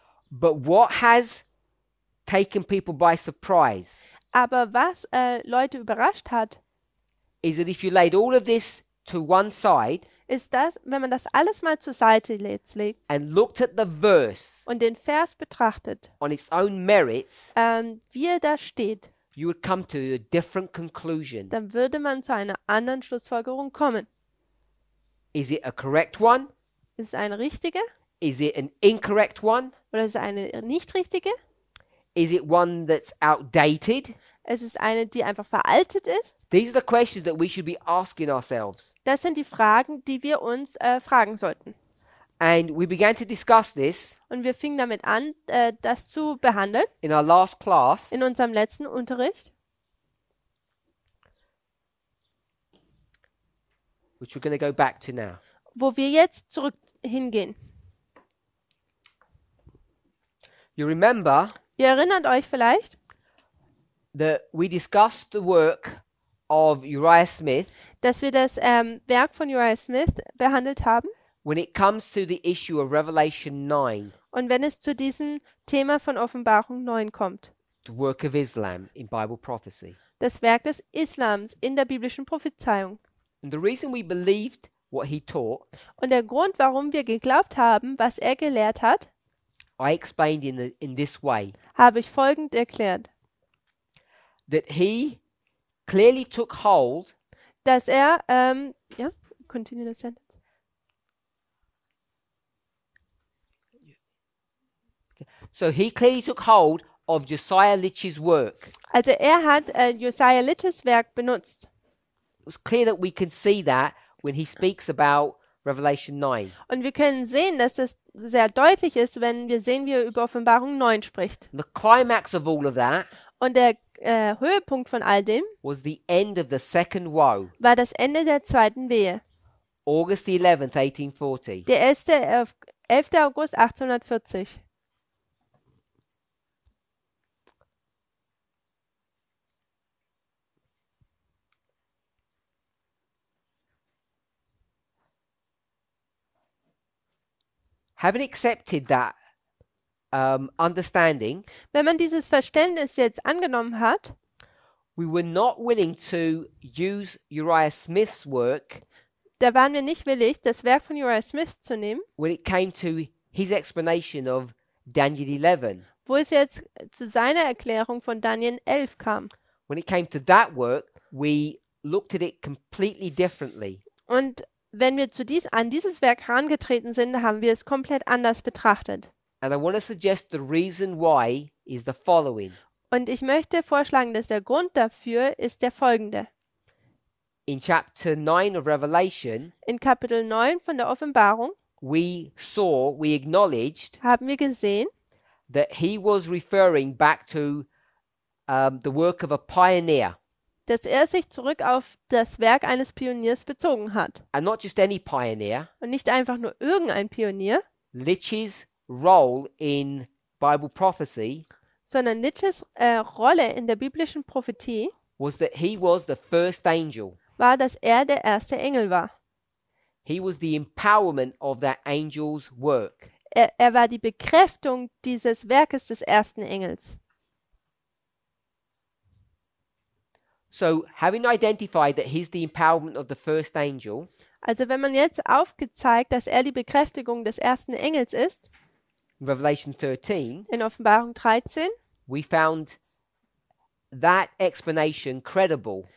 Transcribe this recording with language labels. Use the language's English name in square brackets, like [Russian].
[English] But what has taken people by surprise [German] Aber was Leute überrascht hat, [English] is that if you laid all of this to one side [German] ist das, wenn man das alles mal zur Seite legt [English] and looked at the verse [German] und den Vers betrachtet, [English] on its own merits, [German] wie er da steht, [English] you would come to a different conclusion. [German] dann würde man zu einer anderen Schlussfolgerung kommen. [English] Is it a correct one? [German] Ist es eine richtige [English] Is it an incorrect one? [German] oder ist es eine nicht richtige? [English] Is it one that's outdated? [German] Es ist eine, die einfach veraltet ist? [English] These are the questions that we should be asking ourselves. [German] Das sind die Fragen, die wir uns fragen sollten. [English] And we began to discuss this [German] Und wir fingen damit an, das zu behandeln [English] in our last class. [German] in unserem letzten Unterricht, [English] Which we're going to go back to now. [German] wo wir jetzt zurück hingehen. [English] You remember [German] Ihr erinnert euch vielleicht, [English] that we discussed the work of Uriah Smith [German] dass wir das Werk von Uriah Smith behandelt haben. [English] when it comes to the issue of Revelation 9, [German] Und wenn es zu diesem Thema von Offenbarung 9 kommt, [English] the work of Islam in Bible prophecy. [German] das Werk des Islams in der biblischen Prophezeiung. [English] And the reason we believed what he taught, [German] Und der Grund, warum wir geglaubt haben, was er gelehrt hat, [English] I explained in this way, [German] habe ich folgend erklärt. [English] that he clearly took hold [German] Dass er, [English] continue the sentence. So he clearly took hold of Josiah Litch's work. [German] Also er hat Josiah Litches Werk benutzt. [English] It was clear that we can see that when he speaks about Revelation 9. [German] Und wir können sehen, dass das sehr deutlich ist, wenn wir sehen, wie er über Offenbarung 9 spricht. [English] And the climax of all of that [German] Und der Höhepunkt von all dem [English] was the end of the second woe, [German] war das Ende der zweiten Wehe. [English] August the 11th, 1840. [German] Der 11. August 1840. [English] Having accepted that understanding, [German] Wenn man dieses Verständnis jetzt angenommen hat, [English] we were not willing to use Uriah Smith's work [German] da waren wir nicht willig, das Werk von Uriah Smith zu nehmen, [English] when it came to his explanation of Daniel 11. [German] wo es jetzt zu seiner Erklärung von Daniel 11 kam. [English] When it came to that work, we looked at it completely differently. [German] Und wenn wir an dieses Werk herangetreten sind, haben wir es komplett anders betrachtet. [English] And I want to suggest the reason why is the following. [German] Und ich möchte vorschlagen, dass der Grund dafür ist der folgende. [English] In chapter 9 of Revelation, [German] In Kapitel 9 von der Offenbarung [English] we acknowledged [German] haben wir gesehen, [English] that he was referring back to the work of a pioneer, [German] dass er sich zurück auf das Werk eines Pioniers bezogen hat. [English] and not just any pioneer. [German] Und nicht einfach nur irgendein Pionier, [English] Lich's role in Bible prophecy [German] sondern Nietzsches Rolle in der biblischen Prophetie [English] was that he was the first angel. [German] war, dass er der erste Engel war. [English] He was the empowerment of that angel's work. [German] Er war die Bekräftigung dieses Werkes des ersten Engels. [English] So, having identified that he's the empowerment of the first angel, [German] Also wenn man jetzt aufgezeigt, dass er die Bekräftigung des ersten Engels ist, [English] in Revelation 13, [German] in Offenbarung 13, [English] we found that explanation credible.